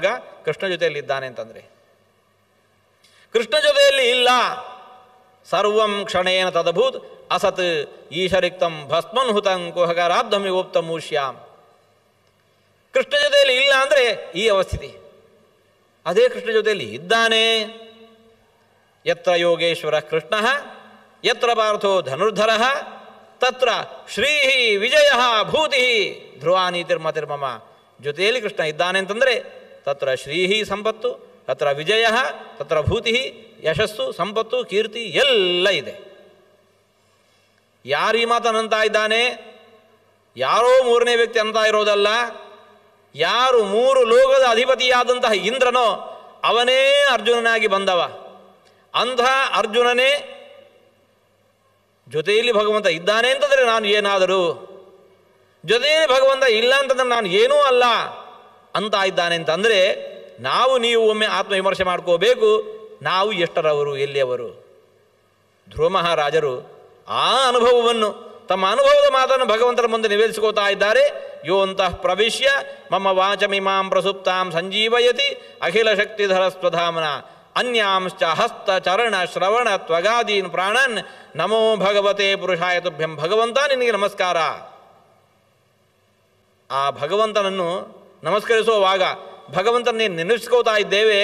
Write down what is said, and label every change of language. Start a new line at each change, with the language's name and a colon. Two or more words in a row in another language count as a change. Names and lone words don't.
Kannada: ಕೃಷ್ಣ ಜೊತೆಯಲ್ಲಿ ಇದ್ದಾನೆ ಅಂತಂದರೆ. ಕೃಷ್ಣ ಜೊತೆಯಲ್ಲಿ ಇಲ್ಲ.
Sanskrit: ಸರ್ವಂ ಕ್ಷಣೇನ ತದಭೂತ್ ಅಸತ್ ಈಶರಿಕ್ತಂ ಭಸ್ಮನ್ ಹುತಂ ಕುಹಕರಾಬ್ಧಮಿಗೋಪ್ತ ಮೂಷ್ಯಾಂ.
Kannada: ಕೃಷ್ಣ ಜೊತೆಯಲ್ಲಿ ಇಲ್ಲ ಅಂದರೆ ಈ ಅವಸ್ಥಿತಿ. ಅದೇ ಕೃಷ್ಣ ಜೊತೆಯಲ್ಲಿ ಇದ್ದಾನೆ.
Sanskrit: ಯತ್ರ ಯೋಗೇಶ್ವರ ಕೃಷ್ಣ ಯತ್ರ ಪಾರ್ಥೋ ಧನುರ್ಧರ ತತ್ರ ಶ್ರೀ ವಿಜಯ ಭೂತಿ ಧ್ರುವಾನೀತಿರ್ಮತಿರ್ಮಮ.
Kannada: ಜೊತೆಯಲ್ಲಿ ಕೃಷ್ಣ ಇದ್ದಾನೆ ಅಂತಂದರೆ
Sanskrit: ತತ್ರ ಶ್ರೀ
Kannada: ಸಂಪತ್ತು,
Sanskrit: ತತ್ರ ವಿಜಯ, ತತ್ರ ಭೂತಿ,
Kannada: ಯಶಸ್ಸು, ಸಂಪತ್ತು, ಕೀರ್ತಿ ಎಲ್ಲ ಇದೆ. ಯಾರು ಈ ಮಾತನ್ನಂತ ಇದ್ದಾನೆ? ಯಾರೋ 3ನೇ ವ್ಯಕ್ತಿ ಅಂತ ಇರೋದಲ್ಲ. ಯಾರು 3 ಲೋಕದ ಅಧಿಪತಿಯಾದಂತಹ ಇಂದ್ರನೋ ಅವನೇ ಅರ್ಜುನನಾಗಿ ಬಂದವ. ಅಂಥ ಅರ್ಜುನನೇ ಜೊತೆಯಲ್ಲಿ ಭಗವಂತ ಇದ್ದಾನೆ ಅಂತಂದರೆ ನಾನು ಏನಾದರೂ, ಜೊತೆಯಲ್ಲಿ ಭಗವಂತ ಇಲ್ಲ ಅಂತಂದ್ರೆ ನಾನು ಏನೂ ಅಲ್ಲ ಅಂತ ಇದ್ದಾನೆ ಅಂತಂದರೆ ನಾವು ನೀವು ಒಮ್ಮೆ ಆತ್ಮವಿಮರ್ಶೆ ಮಾಡ್ಕೋಬೇಕು. ನಾವು ಎಷ್ಟರವರು, ಎಲ್ಲಿಯವರು? ಧ್ರುವ ಮಹಾರಾಜರು ಆ ಅನುಭವವನ್ನು, ತಮ್ಮ ಅನುಭವದ ಮಾತನ್ನು ಭಗವಂತನ ಮುಂದೆ ನಿವೇದಿಸಿಕೋತಾ ಇದ್ದಾರೆ.
Sanskrit: ಯೋ ಅಂತಃ ಪ್ರವಿಶ್ಯ ಮಮ ವಾಚಮಿಮಾಂ ಪ್ರಸುಪ್ತಾಂ ಸಂಜೀವಯತಿ ಅಖಿಲ ಶಕ್ತಿಧರ ಸ್ವಧಾಮನ. ಅನ್ಯಾಂಶ್ಚ ಹಸ್ತ ಚರಣ ಶ್ರವಣ ತ್ವಗಾದೀನ್ ಪ್ರಾಣನ್ ನಮೋ ಭಗವತೆ ಪುರುಷಾಯ ತುಭ್ಯಂ.
Kannada: ಭಗವಂತ ನಿನಗೆ ನಮಸ್ಕಾರ. ಆ ಭಗವಂತನನ್ನು ನಮಸ್ಕರಿಸುವಾಗ ಭಗವಂತನೇ ನೆನೆಸ್ಕೋತಾ ಇದ್ದೇವೆ.